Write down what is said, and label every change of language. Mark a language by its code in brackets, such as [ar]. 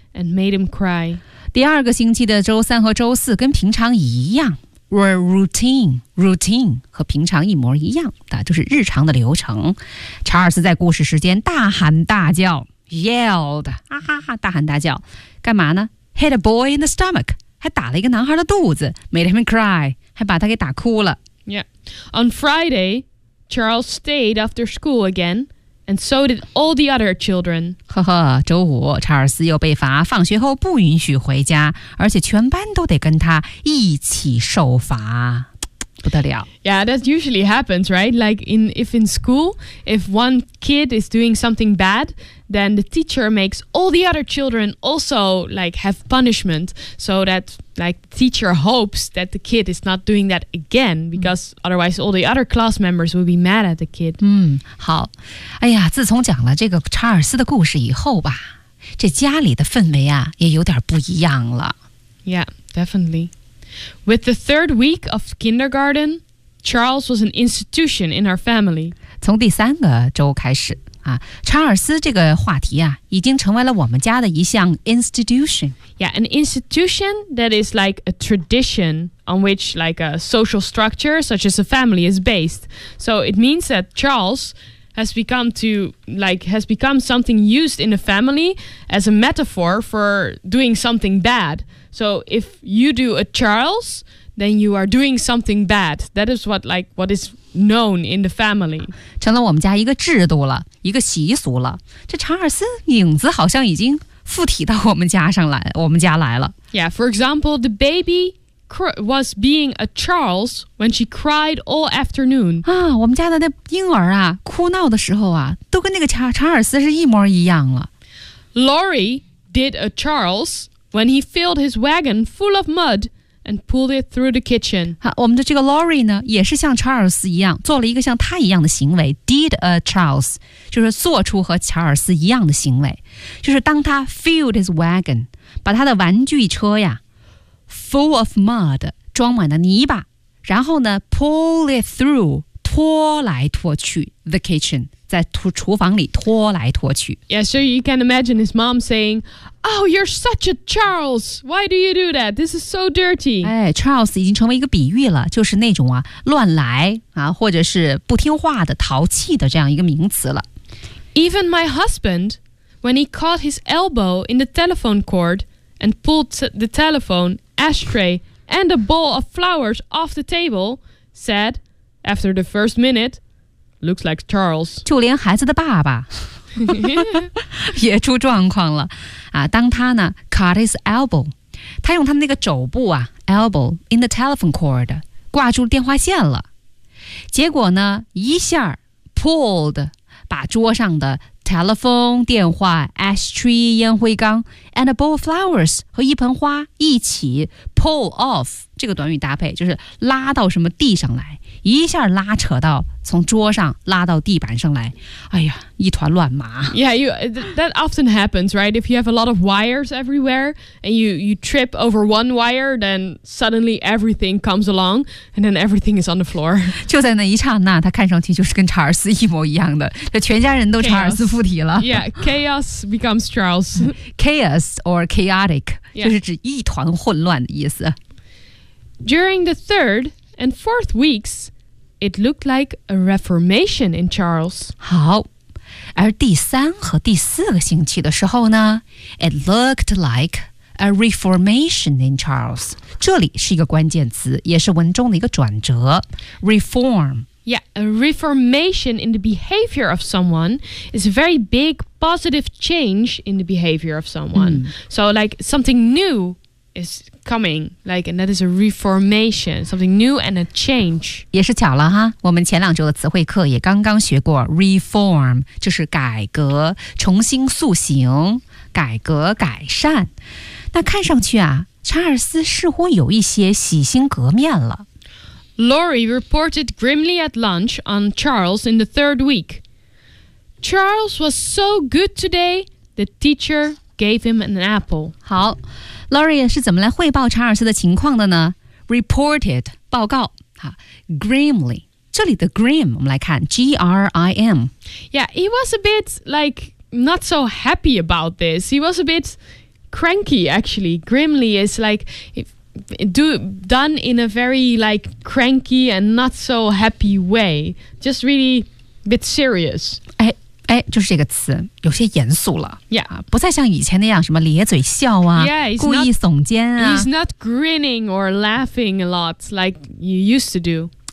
[en] And made him cry. [zh] 第二个星期的周三和周四跟平常一样 [en] were routine, routine [zh] 和平常一模一样的，就是日常的流程。查尔斯在故事时间大喊大叫 ， [en] yelled, [zh] 哈哈哈，大喊大叫，干嘛呢 ？ [en] Hit a boy in the stomach, [zh] 还打了一个男孩的肚子 ， [en] made him cry, [zh] 还把他给打哭了。 [en] Yeah, on Friday, Charles stayed after school again. And so did all the other children. [zh] 呵呵，周五，查尔斯又被罚，放学后不允许回家，而且全班都得跟他一起受罚，不得了。 [en] Yeah, that usually happens, right? Like in school, if one kid is doing something bad, then the teacher makes all the other children also like have punishment, so that like the teacher hopes that the kid is not doing that again, because otherwise all the other class members will be mad at the kid. [zh] 嗯，好。哎呀，自从讲了这个查尔斯的故事以后吧，这家里的氛围啊也有点不一样了。 [en] Yeah, definitely. With the third week of kindergarten. Charles was an institution in our family. [zh] 从第三个周开始、啊、查尔斯这个话题、啊、已经成为了我们家的一项 institution. [en] Yeah, an institution that is like a tradition on which like a social structure such as a family is based. So it means that Charles has become something used in a family as a metaphor for doing something bad. So if you do a Charles, then you are doing something bad. That is what is known in the family. [zh] 成了我们家一个制度了，一个习俗了。这查尔斯影子好像已经附体到我们家来了。 [en] Yeah, for example, the baby was being a Charles when she cried all afternoon. [zh] 啊，我们家的那婴儿啊，哭闹的时候啊，都跟那个查尔斯是一模一样了。 [en] Laurie did a Charles when he filled his wagon full of mud. And pulled it through the kitchen. [zh] 我们的这个 Laurie 呢，也是像查尔斯一样，做了一个像他一样的行为。 [en] Did a Charles [zh] 就是做出和查尔斯一样的行为，就是当他 [en] filled his wagon [zh] 把他的玩具车呀 [en] full of mud [zh] 装满了泥巴，然后呢 [en] pull it through [zh] 拖来拖去 [en] the kitchen [zh] 在厨房里拖来拖去。 [en] Yeah, so you can imagine his mom saying. Oh, you're such a Charles. Why do you do that? This is so dirty. [zh] 哎 ,Charles 已经成为一个比喻了，就是那种啊乱来啊或者是不听话的淘气的这样一个名词了。 [en] Even my husband, when he caught his elbow in the telephone cord and pulled the telephone, ashtray, and a bowl of flowers off the table, said, after the first minute, looks like Charles. [zh] 就连孩子的爸爸。也出状况了啊！当他呢 [en] cut his elbow， [zh] 他用他那个肘部啊 [en] elbow in the telephone cord [zh] 挂住电话线了，结果呢一下 pulled 把桌上的 telephone 电话 ashtray 烟灰缸 [en] and a bowl of flowers [zh] 和一盆花一起 [en] pull off [zh] 这个短语搭配就是拉到什么地上来。一下拉扯到从桌上拉到地板上来，哎呀，一团乱麻。 [en] Yeah, that often happens, right? If you have a lot of wires everywhere and you trip over one wire, then suddenly everything comes along and then everything is on the floor. [zh] 就在那一刹那，他看上去就是跟查尔斯一模一样的，这全家人都查尔斯附体了。 [en] Yeah, chaos becomes Charles. Chaos or chaotic、yeah. [zh] 就是指一团混乱的意思。 [en] During the third. And fourth weeks, it looked like a reformation in Charles. [zh] 好，而第三和第四个星期的时候呢 [en] ，it looked like a reformation in Charles. [zh] 这里是一个关键词，也是文中的一个转折。 [en] Reform. Yeah, a reformation in the behavior of someone is a very big positive change in the behavior of someone.、Mm. So, like something new. Is coming, like, and that is a reformation, something new and a change. [zh] 也是巧了哈，我们前两周的词汇课也刚刚学过 reform, 就是改革、重新塑形、改革、改善。那看上去啊，查尔斯似乎有一些洗心革面了。 [en] Laurie reported grimly at lunch on Charles in the third week. Charles was so good today, the teacher gave him an apple. [zh] 好。 Laurie 是怎么来汇报查尔斯的情况的呢 ？Reported 报告，好 ，grimly 这里的 grim 我们来看 ，grim。 [en] Yeah, he was a bit like not so happy about this. He was a bit cranky actually. Grimly is like done in a very like cranky and not so happy way. Just really a bit serious. [zh] 哎，就是这个词，有些严肃了。 [en] Yeah, [zh] 不再像以前那样什么咧嘴笑啊， [en] yeah, [zh] 故意耸肩啊。 [en] He's not grinning or laughing a lot like you used to do.